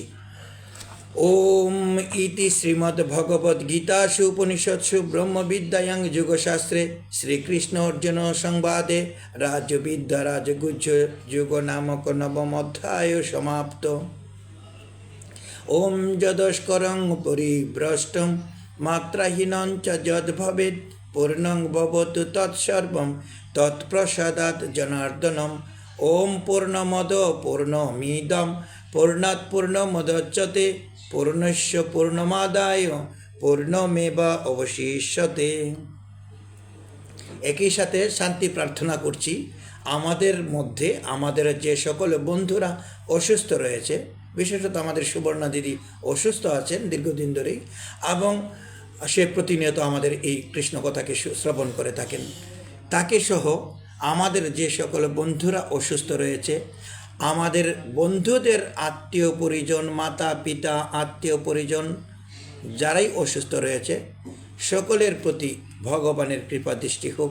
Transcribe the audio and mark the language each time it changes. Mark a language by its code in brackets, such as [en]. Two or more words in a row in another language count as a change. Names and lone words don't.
[sa] ওম ইতি শ্রীমদ্ভগবদ্গীতাসু উপনিষৎসু ব্রহ্মবিদ্যায়াং যুগশাস্ত্রে শ্রীকৃষ্ণ অর্জুন সংবাদে রাজবিদ্যা রাজগুহ্য যুগ নামক নবম অধ্যায় সমাপ্ত। ওম যদস্করং পরিভ্রষ্টং মাত্রাহীনং চ যদ্ভবেৎ পূর্ণং ভবতু তৎসর্বং তৎপ্রসাদাৎ জনার্দনম। ওম পূর্ণমদ পূর্ণমিদং পূর্ণাৎ পূর্ণমুদচ্যতে পূর্ণস্য পূর্ণমাদায় পূর্ণমেবা অবশিষ্যতে। [bn] একই সাথে শান্তি প্রার্থনা করছি। আমাদের মধ্যে আমাদের যে সকল বন্ধুরা অসুস্থ রয়েছে, বিশেষত আমাদের সুবর্ণা দিদি অসুস্থ আছেন দীর্ঘদিন ধরেই, এবং সে প্রতিনিয়ত আমাদের এই কৃষ্ণ কথাকে শ্রবণ করে থাকেন, তাকে সহ আমাদের যে সকল বন্ধুরা অসুস্থ রয়েছে, আমাদের বন্ধুদের আত্মীয় পরিজন, মাতা পিতা আত্মীয় পরিজন যারাই অসুস্থ রয়েছে, সকলের প্রতি ভগবানের কৃপা দৃষ্টি হোক।